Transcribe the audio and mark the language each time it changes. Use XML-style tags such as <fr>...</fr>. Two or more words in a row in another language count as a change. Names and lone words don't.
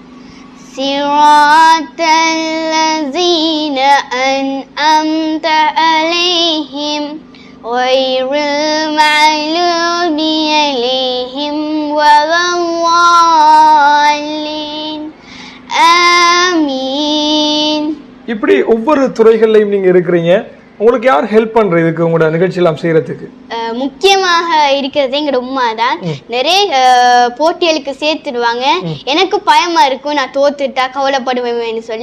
<ar>صراط الذين أنعمت عليهم غير المغضوب عليهم ولا الضالين.</ar> <ta>ஆமீன். இப்படி ஒவ்வொரு துறைகள்லையும் நீங்க இருக்கிறீங்க. உங்களுக்கு யார் ஹெல்ப் பண்ற இதுக்கு, உங்களோட நிகழ்ச்சி எல்லாம் செய்யறதுக்கு? முக்கியமாக இருக்கிறது எங்களோட உமா தான். நிறைய போட்டிகளுக்கு சேர்த்துடுவாங்க. எனக்கு பயமா இருக்கும், நான் தோத்துட்டா கவலைப்படுவேன்னு சொல்லி.</ta>